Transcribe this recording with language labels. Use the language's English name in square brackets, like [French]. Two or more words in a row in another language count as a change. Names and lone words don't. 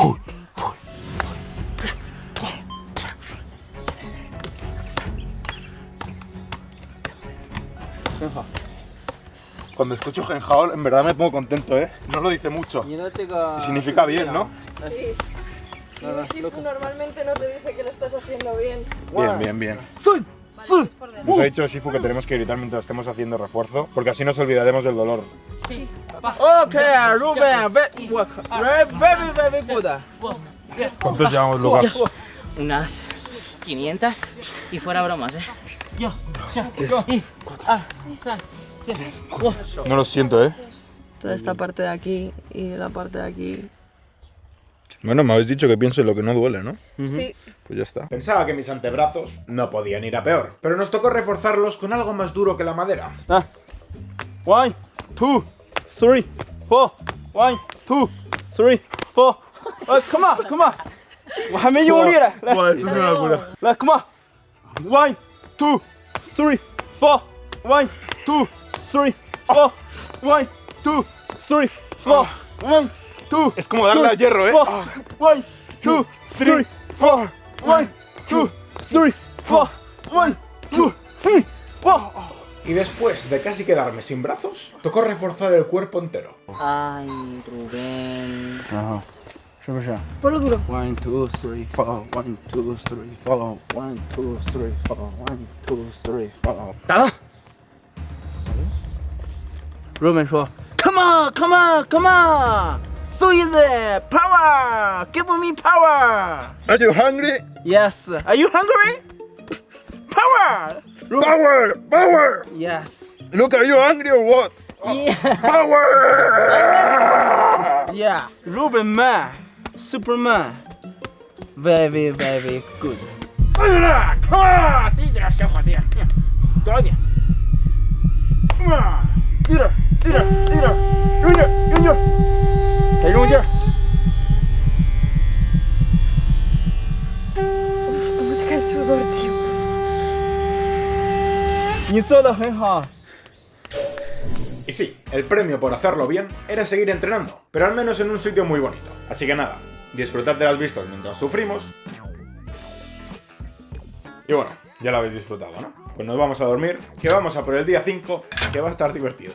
[Spanish] Cuando escucho Gen Hao, en verdad me pongo contento, ¿eh? No lo dice mucho. Y significa bien, ¿no? Sí. Y un Shifu normalmente no te dice que lo estás haciendo bien. Bien, bien, bien. Vale, es por dentro. Nos ha dicho Shifu que tenemos que gritar mientras estemos haciendo refuerzo, porque así nos olvidaremos del dolor. Sí. [English] Okay, Ruben, very good. [Spanish] ¿Cuántos llevamos, Lucas? Unas 500 y fuera bromas, No lo siento, ¿eh? Toda esta parte de aquí y la parte de aquí. Bueno, me habéis dicho que piense lo que no duele, ¿no? Sí. Pues ya está. Pensaba que mis antebrazos no podían ir a peor, pero nos tocó reforzarlos con algo más duro que la madera. 1, 2, 3, 4. 1, 2, 3, 4. [English] Come on, come on. [Chinese] 我还没用力呢，来， [Spanish] Buah, esto es una locura. [English] 来 ，come on. 1, 2, 3, 4. 1, 2, 3, 4. 1, 2, 3, 4. 1, 2. [Spanish] Es como darle al hierro, ¿eh? 1, 2, 3, 4. 1, 2, 3, 4. 1, 2, 3, 4. Y después de casi quedarme sin brazos, tocó reforzar el cuerpo entero. Ay, Rubén. [Chinese] 是不是 [Spanish] Ponlo duro. ？1, 2, 3, 4. 1, 2, 3, 4. 1, 2, 3, 4. 1, 2, 3, 4. [Chinese] 打了。 [English] Ruben 说 ：“Come on, come on, come on, so easy, power, give me power. Are you hungry? Yes, are you hungry? Power. Power! Power! Yes. Look, are you hungry or what? Power! Yeah. Ruben man, Superman, very very good. [Chinese] 快点啦！快，低点，小伙计，多少点？低点，低点，低点，用劲，用劲，得用劲。 [Spanish] ¿Cómo te cae el sudor, tío? [Chinese] 你做的很好。 [Spanish] Y sí, el premio por hacerlo bien era seguir entrenando, pero al menos en un sitio muy bonito. Así que nada, disfrutad de las vistas mientras sufrimos. Y bueno, ya lo habéis disfrutado, ¿no? Pues nos vamos a dormir, que vamos a por el día 5, que va a estar divertido.